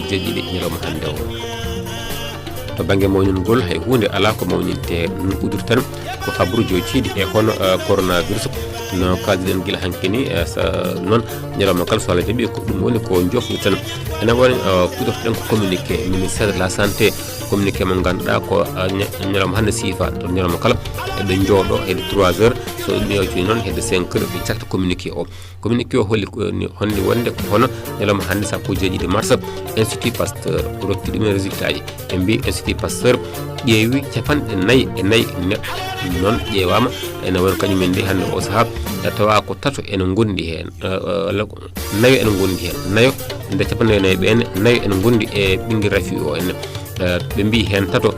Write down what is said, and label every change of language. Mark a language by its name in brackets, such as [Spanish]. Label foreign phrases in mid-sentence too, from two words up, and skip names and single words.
[Fula] jeeɗiɗi ñalawma hande o to banggue mawningol hay hunde ala ko mawninte ɗum udur tan ko habru jojjiɗi e hono coronavirus no kaldiɗen guila hankkini noon ñalawma kala so Allah jaaɓi ko ɗum woni ko jofni tan ene woni kutortoɗen ko [French] communiqué ministére de la santé [Fula] communiqué mo ganduɗa ko ñalawma hande siifa to ñalawma kala eɓe jooɗo hedde 3 heures so ɗum yewtini noon hedde 5 heures ɓe cakta communiqué o holli honde wonde ko hono ñalawma hande sappo jeeɗiɗi mars institut Pasteur rokki ɗumen résultat ji ɓe mbi institut Pasteur ƴeewi capanɗe 4 neɗɗo noon ƴeewama ene woni kañumen nde hande o saaha tawa ko tato ene gondi hen nayo ene gondi hen nayo nde capanɗe 4 ɓene nayo ene gondi e ɓinguel rafi o enne ɓe mbi hen tato